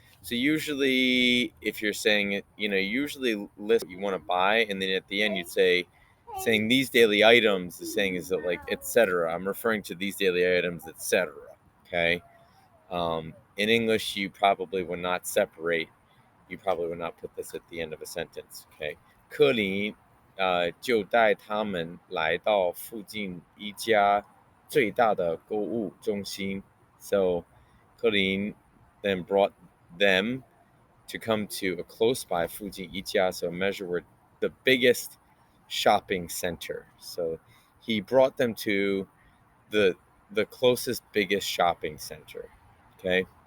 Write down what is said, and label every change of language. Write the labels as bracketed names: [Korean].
[English] So usually, if you're saying it, usually list what you want to buy, and then at the end you'd saying these daily items. The saying is that like etc. I'm referring to these daily items, etc. Okay. In English, you probably would not separate. You probably would not put this at the end of a sentence. Okay. [Chinese] 柯林就带他们来到附近一家最大的购物中心. [English] So 柯林 then brought them to come to a close by [Chinese] 附近一家, [English] so a measure word, the biggest shopping center. So he brought them to the closest biggest shopping center. Okay.